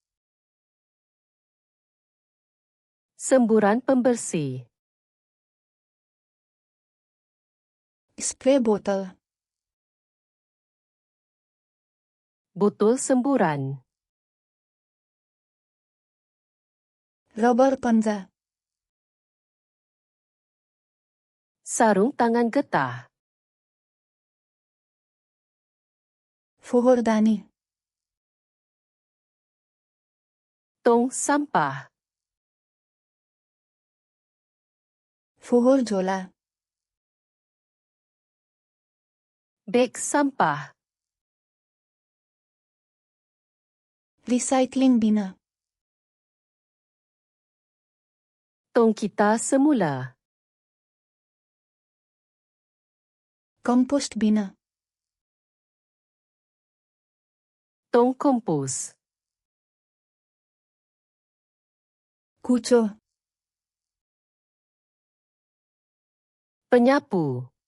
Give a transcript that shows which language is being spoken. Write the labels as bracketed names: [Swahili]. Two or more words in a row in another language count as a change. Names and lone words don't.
[Malay] Semburan pembersih. [Nepali] स्प्रे बोतल [Malay] Botol semburan. [Nepali] रबर पन्जा [Malay] Sarung tangan getah. [Nepali] फोहोरदानी [Malay] Tong sampah. [Nepali] फोहोर झोला [Malay] Beg sampah. [English] recycling bin [Malay] Tong kita semula. [English] compost bin [Malay] Tong kompos. [Nepali] कुचो, [Malay] Penyapu.